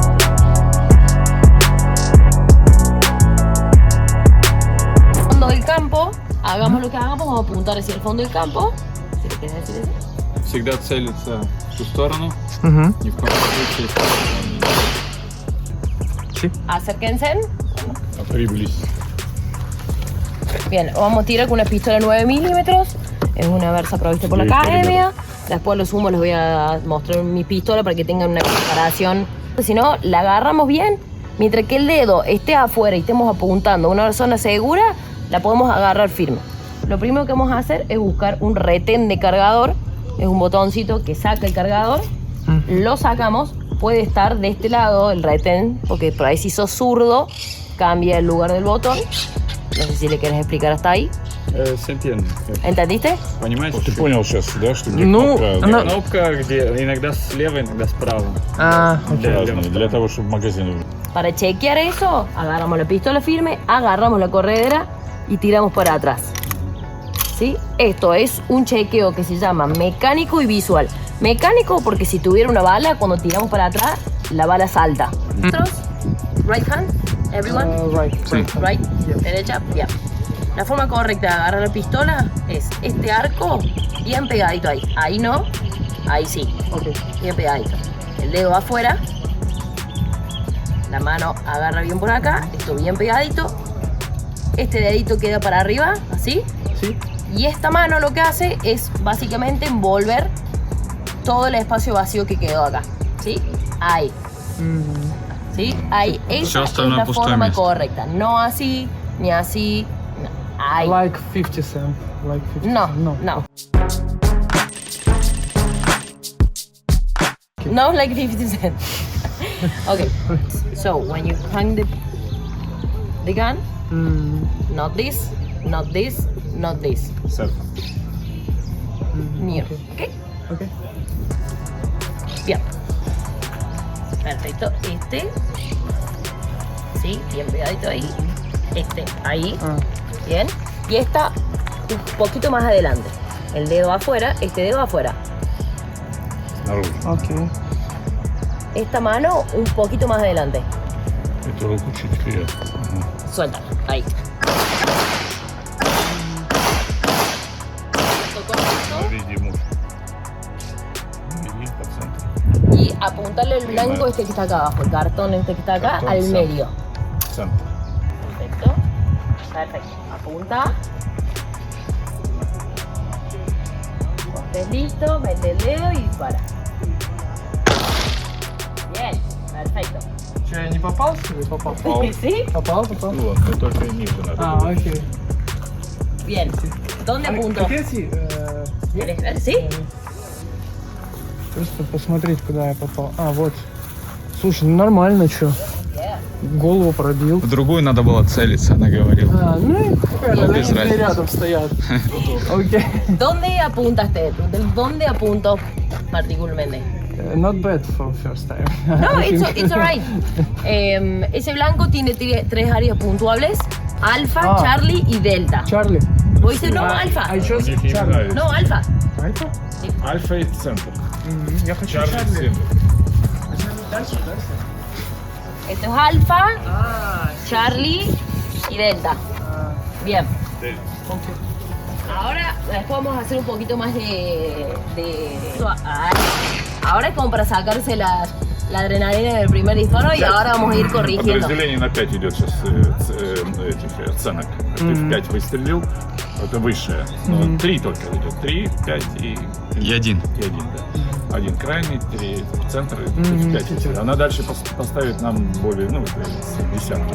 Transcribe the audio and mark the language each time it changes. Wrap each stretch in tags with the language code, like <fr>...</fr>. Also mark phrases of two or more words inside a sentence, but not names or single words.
<es>Del campo que hagamos, vamos a apuntar hacia el fondo del campo. Si le quieres decir eso.</es> <ru>Всегда целится в ту сторону, Угу. ни в коем случае</ru> <es>Acérquense.</es> <ru>приблизь.</ru> <es>Bien, vamos a tirar con una pistola 9 milímetros. Es una Versa provista por la academia. Después los humos les voy a mostrar mi pistola para que tengan una comparación. Si no, la agarramos bien. Mientras que el dedo esté afuera y estemos apuntando a una zona segura, la podemos agarrar firme. Lo primero que vamos a hacer es buscar un retén de cargador. Es un botoncito que saca el cargador. Lo sacamos. Puede estar de este lado el retén, porque por ahí si sos zurdo, cambia el lugar del botón. No sé si le quieres explicar hasta ahí. Se entiende. ¿Entendiste?</es> <ru>Понимаешь? Ты понял сейчас, да, что где Ну, кнопка она- Кнопка, где иногда слева, иногда справа. разная, для того, чтобы магазин...</ru> <es>Para chequear eso, agarramos la pistola firme, agarramos la corredera y tiramos para atrás. ¿Sí? Esto es un chequeo que se llama mecánico y visual. Mecánico porque si tuviera una bala, cuando tiramos para atrás, la bala salta.</es> <en>Right hand, everyone. Right. Right,</en> <es>derecha, bien. La forma correcta de agarrar la pistola es este arco bien pegadito ahí. Ahí no, ahí sí. Bien pegadito. El dedo va afuera. La mano agarra bien por acá, esto bien pegadito. Este dedito queda para arriba, así. Sí. Y esta mano lo que hace es básicamente envolver todo el espacio vacío que quedó acá. ¿Sí? Ahí. ¿Sí? Ahí. Esa es la forma correcta. No así, ni así. No. Ahí.</es> <en>Like 50 cent. Like 50 No, cent. no. No like 50 cent. Okay. So when you hang the gun, not this, not this, not this. Near. Okay. Okay.</en> <es>Bien. Perfecto. Este. Sí, bien pegadito ahí. Este, ahí. Bien. Y esta un poquito más adelante. El dedo afuera, este dedo afuera.</es> <ru>Снаружи.</ru> <en>Okay.</en> <es>Esta mano un poquito más adelante.</es> <ru>Эту руку чуть вперед.</ru> <es>Suelta. Ahí.</es> <ru>Видимо. И по центру.</ru> <es>Y apuntarle el blanco este que está acá abajo, el cartón este que está acá, Cartón, al sí. medio.</es> <ru>Центр.</ru> <es>Perfecto. Perfecto. Apunta. Cuando estés listo, mete el dedo y dispara. Bien. Perfecto.</es> <ru>Че, я не попал, что ли? Попал.</ru> <es>¿Sí?</es> <ru>Попал. Вот, но только ниже надо. Окей.</ru> <es>Bien. ¿Dónde apunto? ¿Quieres ver? ¿Sí?</es> <ru>Просто посмотреть, куда я попал. Вот. Слушай, ну нормально, чё. Голову пробил. В другую надо было целиться, она говорила. Ну и Ну, без они разницы. рядом стоят. Окей.</ru> <es>¿Dónde apuntaste? ¿Dónde apunto particularmente?</es> <en>Not bad for first time. No, it's alright.</en> <es>Ese blanco tiene tres áreas puntuables: alfa, Charlie y delta. Charlie. Vos dices no, alfa.</es> <en>I chose</en> <ru>Мне не</ru> <en>Charlie.</en> <ru>нравится.</ru> <es>No, alfa.</es> <ru>Альфа? Альфа и центр. Я хочу Чарли</ru> <en>Charlie.</en> <ru>центр. Дальше.</ru> <es>Esto es alfa, Charlie y delta. Bien. Ahora después vamos a hacer un poquito más de... Ahora es como para sacarse la adrenalina del primer disparo y ahora vamos a ir corrigiendo.</es> <ru>Подразделение на 5 идет сейчас этих оценок. Ты в 5 выстрелил, это высшее. Но 3 только идет. 3, 5 и 1. И 1, да. 1 крайний, 3 в центр, и 5 выстрелил. Она дальше поставит нам более, ну, десятку.</ru>